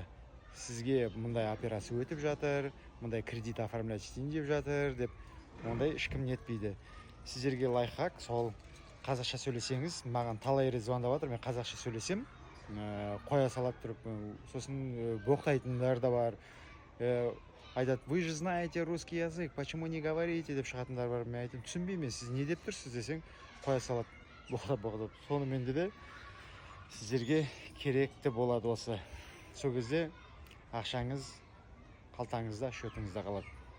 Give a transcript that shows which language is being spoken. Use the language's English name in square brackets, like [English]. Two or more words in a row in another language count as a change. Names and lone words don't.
[Kazakh] Сізге мұндай операция өтіп жатыр, мұндай кредит оформлять етейін деп жатыр деп, ондай ешкім нетпейді. Сіздерге лайфхак, сол қазақша сөйлесеңіз, маған талай рет звондап жатыр, мен қазақша сөйлесем, қоя салып тұрып, сосын боқтайтындар да бар. Айтады, [Russian] вы же знаете русский язык, почему не говорите [Kazakh] деп шығатындар бар. Мен айтам, түсінбеймін, сіз не деп тұрсыз десең, қоя салады, боқтап. Сонымен де сіздерге керекті болады осы. Сол кезде ақшаңыз қалтаңызда, шотыңызда қалады.